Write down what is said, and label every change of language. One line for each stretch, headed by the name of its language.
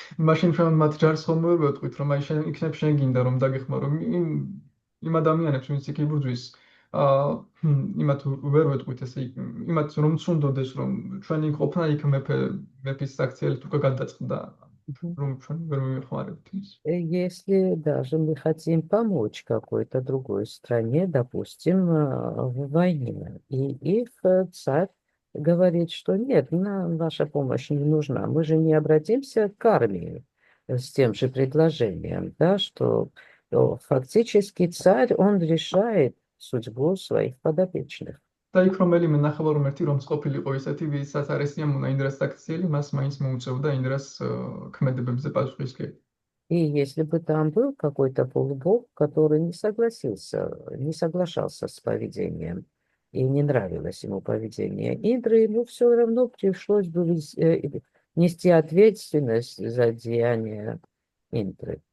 Georgian: მაშინ ჩვენ მათ ჯარს ხომ ვერ ვეტყვით, რომ აი შენ იქნებ შენ გინდა რომ დაგეხმარო. იმ ადამიანებს ვინც იქ იბრძვის იმათ ვერ ვეტყვით ესე იმათ რომ ცუნდოდეს რომ ჩვენი ყოფნა იქ მეფის საქციელით უკვე გადაწყდა რომ ჩვენ ვერ მივეხმარებთ ის.
Russian: Если даже мы хотим помочь какой-то другой стране, допустим, в войне, и их царь говорит, что нет, нам ваша помощь не нужна, мы же не обратимся к армии с тем же предложением, да, что фактически царь, он решает судьбу своих подопечных.
Georgian: და იქ რომელიმე ნახევარმერთი რომც ყოფილიყო ისეთი, ვისაც არ ესიამონა ინდრას საქციელი, მას მაინც მოუწევდა ინდრას ქმედებებზე პასუხისმგებელი.
Russian: И если бы там был какой-то полубог, который не соглашался с поведением, и не нравилось ему поведение Индры, ему все равно пришлось бы нести ответственность за деяния Индры.